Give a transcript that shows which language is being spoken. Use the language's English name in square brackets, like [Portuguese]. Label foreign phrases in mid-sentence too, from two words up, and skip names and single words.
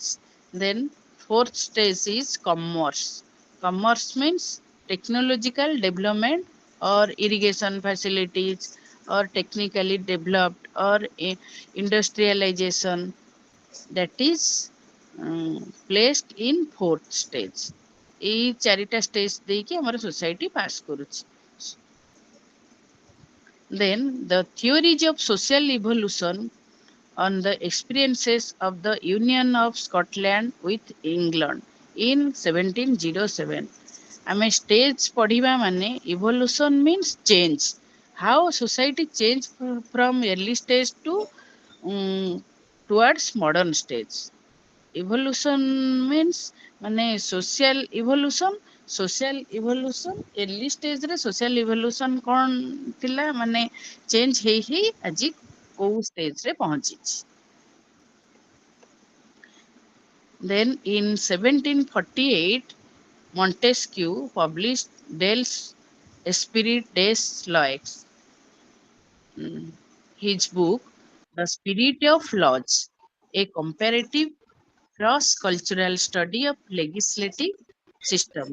[English] Then fourth stage is commerce. Commerce means technological development or irrigation facilities or technically developed or industrialization, that is placed in fourth stage. [Odia] এই ଚାରିଟା stage ଦେଇକି ଆମର [English] society pass [Odia] କରୁଛି. [English] Then the theories of social evolution on the experiences of the Union of Scotland with England in 1707. [Odia] ଆମେ stage ପଢିବା ମାନେ [English] evolution means change. How society changed from early stage to towards modern stage. Evolution means [Odia] ମାନେ [English] social evolution early stage [Odia] ରେ [English] social evolution [Odia] କ'ଣ ଥିଲା, ମାନେ change ହେଇ ଆଜି କୋଉ stage ରେ ପହଞ୍ଚିଛି. [English] Then in 1748 Montesquieu published Des Esprit des Lois. His book The Spirit of Laws, a comparative cross-cultural study of legislative systems.